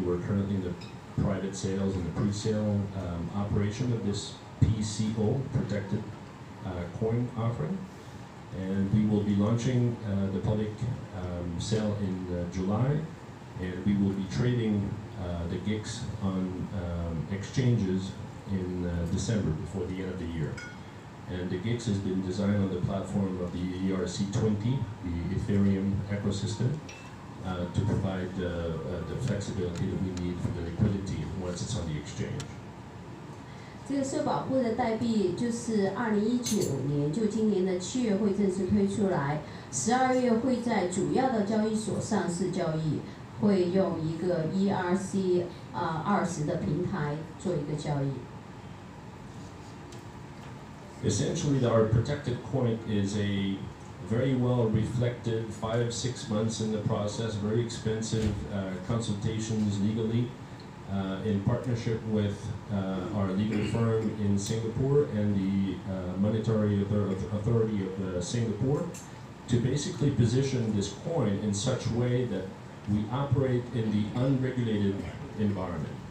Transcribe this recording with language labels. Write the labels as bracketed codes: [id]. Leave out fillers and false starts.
[en] We're currently in the private sales and the pre-sale operation of this PCO, protected coin offering, and we will be launching the public sale in July, and we will be trading the GICs on exchanges in December, before the end of the year. And the GICs has been designed on the platform of the ERC20, the Ethereum ecosystem, to provide the flexibility that we need for the liquidity once it's on the exchange. [zh] 这个受保护的代币就是2019年，就今年的7月会正式推出来，12月会在主要的交易所上市交易，会用一个 ERC 20的平台做一个交易。 [en] Essentially, our protected coin is a very well reflected 5-6 months in the process, very expensive consultations legally. In partnership with our legal firm in Singapore and the Monetary Authority of Singapore, to basically position this coin in such a way that we operate in the unregulated environment.